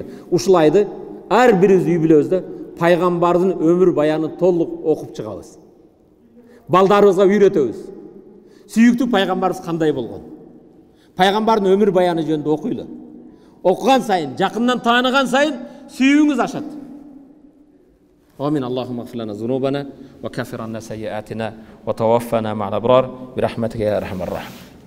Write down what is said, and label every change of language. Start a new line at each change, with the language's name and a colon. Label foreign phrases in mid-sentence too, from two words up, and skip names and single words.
Kyrgyz: Ушул айды ар бирибиз үй бүлөбүздө пайгамбардын өмүр баянын толук окуп чыгабыз. Балдарыбызга үйрөтөбүз. Сүйүктүү пайгамбарыбыз кандай болгон? Пайгамбардын өмүр баяны жөнүндө окуйлу. Окуган сайын, жакындан тааныган сайын сүйүүңүз ашат.
Arabic: آمين اللهم اغفر لنا ذنوبنا وكفر عنا سيئاتنا وتوفنا مع الأبرار برحمتك يا أرحم الرحيم.